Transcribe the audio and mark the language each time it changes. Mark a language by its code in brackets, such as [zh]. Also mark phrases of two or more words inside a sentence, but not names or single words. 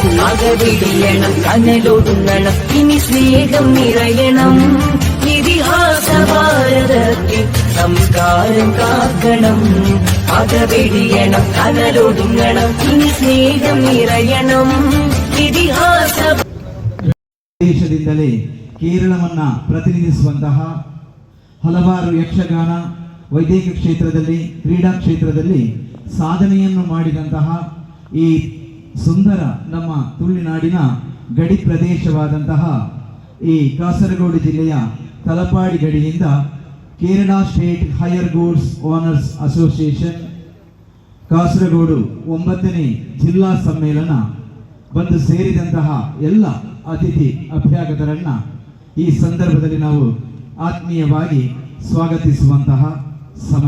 [ml] അകവിടിയണം, കനലൊടുങ്ങണം, ഇനി സ്നേഹം നിറയണം. ഇതിഹാസ ഭാരതത്തിൽ സംസ്കാരം കാക്കണം. അകവിടിയണം, കനലൊടുങ്ങണം, ഇനി സ്നേഹം നിറയണം. ഇതിഹാസ [kn] ದೇಶದಿಂದಲೇ ಕೇರಳವನ್ನ ಪ್ರತಿನಿಧಿಸುವಂತಹ ಹಲವಾರು ಯಕ್ಷಗಾನ, ವೈದ್ಯಕೀಯ ಕ್ಷೇತ್ರದಲ್ಲಿ, ಕ್ರೀಡಾ ಕ್ಷೇತ್ರದಲ್ಲಿ ಸಾಧನೆಯನ್ನು ಮಾಡಿದಂತಹ ಈ ಸುಂದರ ನಮ್ಮ ತುಳುನಾಡಿನ ಗಡಿ ಪ್ರದೇಶವಾದಂತಹ ಈ ಕಾಸರಗೋಡು ಜಿಲ್ಲೆಯ ತಲಪಾಡಿ ಗಡಿಯಿಂದ ಕೇರಳ ಸ್ಟೇಟ್ ಹೈಯರ್ ಗೂಡ್ಸ್ ಓನರ್ಸ್ ಅಸೋಸಿಯೇಷನ್ ಕಾಸರಗೋಡು 9ನೇ ಜಿಲ್ಲಾ ಸಮ್ಮೇಳನ ಬಂದು ಸೇರಿದಂತಹ ಎಲ್ಲ ಅತಿಥಿ ಅಭ್ಯಾಗತರನ್ನ ಈ ಸಂದರ್ಭದಲ್ಲಿ ನಾವು ಆತ್ಮೀಯವಾಗಿ ಸ್ವಾಗತಿಸುವಂತಹ ಸಮಯ.